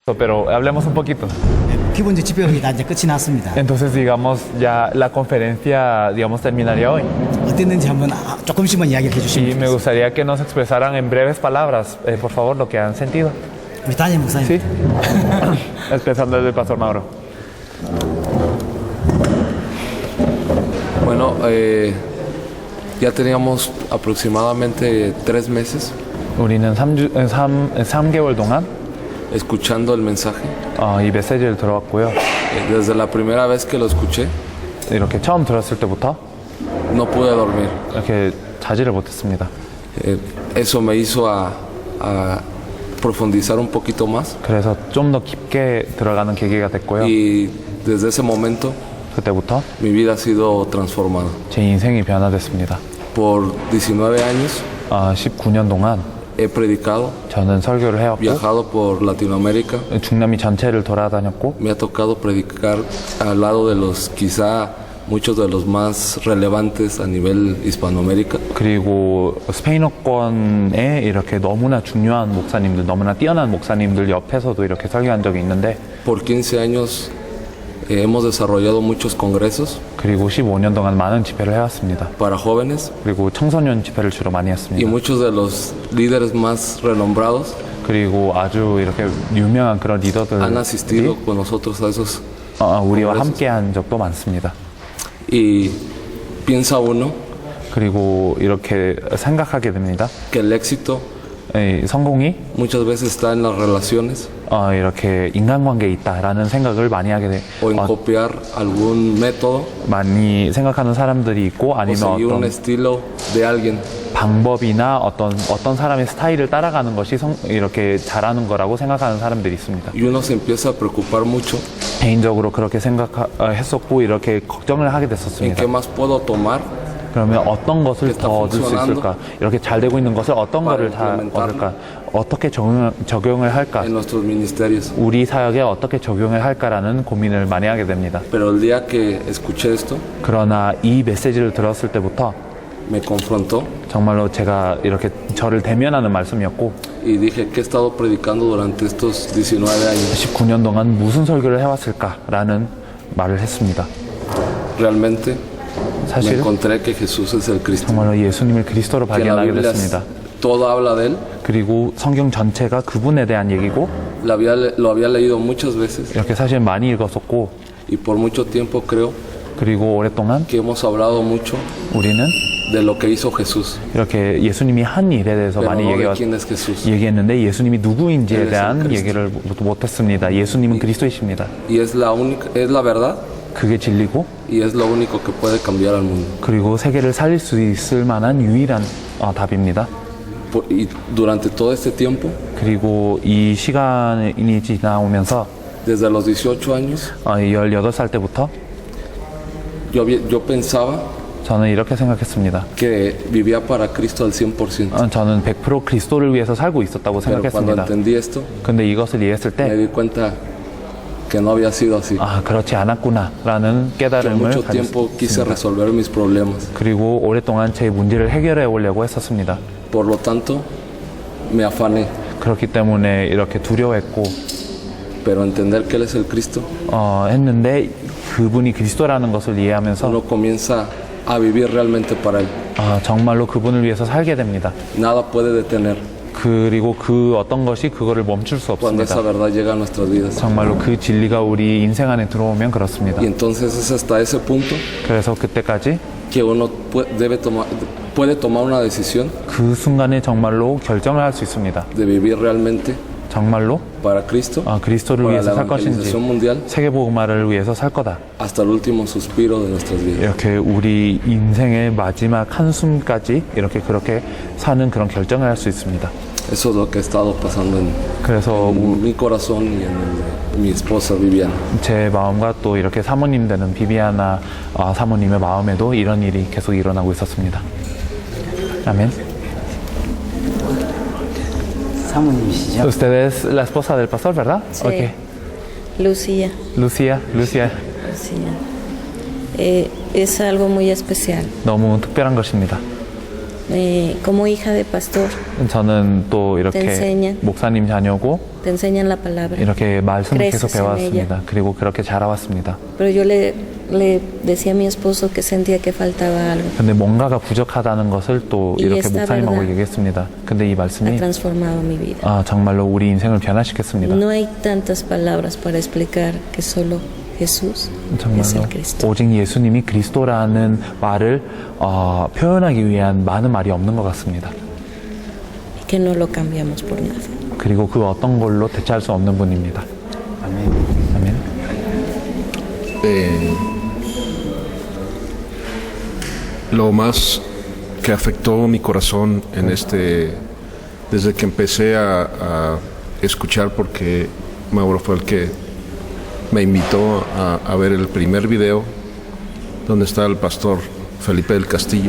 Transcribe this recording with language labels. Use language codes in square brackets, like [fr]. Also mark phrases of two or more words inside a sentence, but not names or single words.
[es] Pero hablemos un poquito. [ko] 기본적 집회가 다 이제 끝이 났습니다. [es] Entonces, digamos, ya la conferencia, digamos, terminaría hoy. [ko] 어땠는지 한번 조금씩만 이야기를 [es] Y [ko] 해주시면 [es] me [ko] 좋겠습니다. [es] gustaría que nos expresaran en breves palabras, por favor, lo que han sentido. [ko] 우리 담임 목사님. [es] Sí. Empezando desde el Pastor Mauro. Bueno, ya teníamos aproximadamente 3 meses [ko] 우리는 3개월 동안 [es] escuchando el mensaje. [ko] 이 메시지를 들어왔고요. [es] Desde la primera vez que lo escuché, [ko] 이렇게 처음 들었을 때부터 [es] no pude dormir. [ko] 이렇게 자지를 못했습니다. [es] Eso me hizo a profundizar un poquito más. [ko] 그래서 좀 더 깊게 들어가는 계기가 됐고요. [es] Y desde ese momento [ko] 그때부터 [es] mi vida ha sido transformada. [ko] 제 인생이 변화됐습니다. [es] Por 19 años [ko] 19년 동안 [es] he predicado, [ko] 저는 설교를 해왔고 [es] viajado por Latinoamérica. [ko] 중남미 전체를 돌아다녔고 [es] Me ha tocado predicar al lado de los quizá muchos de los más relevantes a nivel Hispanoamérica. [ko] 그리고 스페인어권에 이렇게 너무나 중요한 목사님들, 너무나 뛰어난 목사님들 옆에서도 이렇게 설교한 적이 있는데 [es] Por 15 años hemos desarrollado muchos congresos [ko] 그리고 15년 동안 많은 집회를 해왔습니다. [es] para jóvenes [ko] 그리고 청소년 집회를 주로 많이 [es] y [ko] 했습니다. [es] muchos de los líderes más renombrados [ko] 그리고 아주 이렇게 유명한 그런 [es] han [ko] 리더들이 [es] asistido con nosotros a esos. [ko] 우리와 함께 한 적도 많습니다. [es] Y piensa uno [ko] 그리고 이렇게 생각하게 됩니다. [es] que el éxito [ko] 이 성공이 [es] muchas veces está en las relaciones [ko] 이렇게 인간관계에 있다라는 생각을 많이 하게 돼. [es] o en copiar algún método [ko] 많이 생각하는 사람들이 있고 [es] o [ko] 아니면 [es] seguir un [ko] 어떤 [es] estilo de alguien. [ko] 방법이나 어떤 사람의 스타일을 따라가는 것이 이렇게 잘하는 거라고 생각하는 사람들이 있습니다. [es] Y uno se empieza a preocupar mucho [ko] 개인적으로 그렇게 생각했었고 이렇게 걱정을 하게 [es] en [ko] 됐었습니다. [es] qué más puedo tomar. [ko] 그러면 어떤 것을 더 얻을 수 있을까? 이렇게 잘 되고 있는 것을 어떤 거를 다 얻을까? 어떻게 적용을 할까? [es] En nuestros ministerios. [ko] 우리 사역에 어떻게 적용을 할까라는 고민을 많이 하게 됩니다. [es] Pero el día que escuché esto, [ko] 그러나 이 메시지를 들었을 때부터 [es] me confrontó [ko] 정말로 제가 이렇게 저를 대면하는 말씀이었고 [es] y dije que he estado predicando durante estos 19 años. [ko] 19년 동안 무슨 설교를 해왔을까라는 말을 했습니다. [es] Realmente me [ko] 사실 [es] encontré que Jesús es el Cristo. [ko] 정말로 예수님을 그리스도로 [es] Que en la [ko] 발견하게 [es] Biblia [ko] 됐습니다. [es] todo habla de él. [ko] 그리고 성경 전체가 그분에 대한 얘기고 [es] Lo había leído muchas veces [ko] 이렇게 사실 많이 읽었었고 [es] y por mucho tiempo creo [ko] 그리고 오랫동안 [es] que hemos hablado mucho [ko] 우리는 [es] de lo que hizo Jesús, [ko] 이렇게 예수님이 한 일에 대해서 [es] pero [ko] 많이 [es] no de quién es Jesús. [ko] 얘기했는데 예수님이 누구인지에 [es] Él es el [ko] 대한 [es] Cristo. [ko] 얘기를 못했습니다. 예수님은 그리스도이십니다. [es] Y es la verdad [ko] 그게 진리고 [es] y es lo único que puede cambiar al mundo. [ko] 그리고 세계를 살릴 수 있을 만한 유일한 답입니다. [es] Y durante todo este tiempo, [ko] 그리고 이 시간이 지나오면서 [es] desde los 18 años, [ko] 18살 때부터 [es] yo pensaba [ko] 저는 이렇게 생각했습니다. [es] que vivía para Cristo al 100%. [ko] 저는 100% 그리스도를 위해서 살고 있었다고 [es] Pero cuando [ko] 생각했습니다. [es] entendí esto, [ko] 근데 이것을 이해했을 [es] me [ko] 때 [es] di cuenta que no había sido así. [ko] 그렇지 않았구나라는 [es] Yo [ko] 깨달음을 [es] mucho tiempo quise [ko] 가졌습니다. [es] resolver mis problemas. [ko] 그리고 오랫동안 제 문제를 해결해 오려고 했었습니다. [es] Por lo tanto, me afané. [ko] 그렇기 때문에 이렇게 두려워했고 [es] Pero entender que Él es el Cristo, [ko] 했는데 그분이 그리스도라는 것을 이해하면서 [es] uno comienza a vivir realmente para Él. [ko] 정말로 그분을 위해서 살게 됩니다. [es] Nada puede detener [ko] 그리고 그 어떤 것이 그거를 멈출 수 [es] cuando esa [ko] 없습니다. [es] verdad llega a nuestras vidas. [ko] 정말로 그 진리가 우리 인생 안에 들어오면 그렇습니다. [es] Y entonces es hasta ese punto [ko] 그래서 그때까지 [es] que uno puede tomar una decisión [ko] 그 순간에 정말로 결정을 할 수 있습니다. [es] de vivir realmente [ko] 정말로 [es] para Cristo, [ko] 그리스도를 [es] para [ko] 위해서 [es] la [ko] 살 것인지 [es] evangelización mundial, [ko] 세계복음화를 위해서 살 거다. [es] hasta el último suspiro de nuestras vidas. [ko] 이렇게 우리 인생의 마지막 한숨까지 이렇게 그렇게 사는 그런 결정을 할 수 있습니다. [es] Eso es lo que ha estado pasando en [ko] 그래서 [es] mi corazón y en el de mi esposa Viviana. [ko] 제 마음과 또 이렇게 사모님 되는 비비아나 사모님의 마음에도 이런 일이 계속 일어나고 있었습니다. 아멘. 사모님이시죠? [es] Usted es la esposa del pastor, ¿verdad? Sí. Okay. Lucía. Lucía. Lucía. Es algo muy especial. [ko] 너무 특별한 것입니다. [es] Como hija de pastor, [ko] 저는 또 이렇게 [es] te enseñan. [ko] 목사님 자녀고 [es] te enseñan la palabra. [ko] 이렇게 말씀을 계속 [es] Creces en [ko] 배워왔습니다. 그리고 그렇게 자라왔습니다. [es] Pero yo le decía a mi esposo que sentía que faltaba algo. [ko] 근데 뭔가가 부족하다는 것을 또 이 이렇게 [es] esta [ko] 목사님하고 [es] verdad [ko] 얘기했습니다. 근데 이 [es] Ha [ko] 말씀이 [es] transformado mi vida. [ko] 정말로 우리 인생을 변화시켰습니다. [es] No hay tantas palabras para explicar que solo Jesús es [ko] 정말로 [es] el Cristo. [ko] 오직 예수님이 그리스도라는 말을 표현하기 위한 많은 말이 없는 것 같습니다. [es] Y que no lo cambiamos por nada. [ko] 그리고 그 어떤 걸로 대체할 수 없는 분입니다. 아멘. [es] Lo más que afectó mi corazón en desde que empecé a escuchar, porque Mauro fue el que me invitó a ver el primer video donde está el pastor Felipe del Castillo.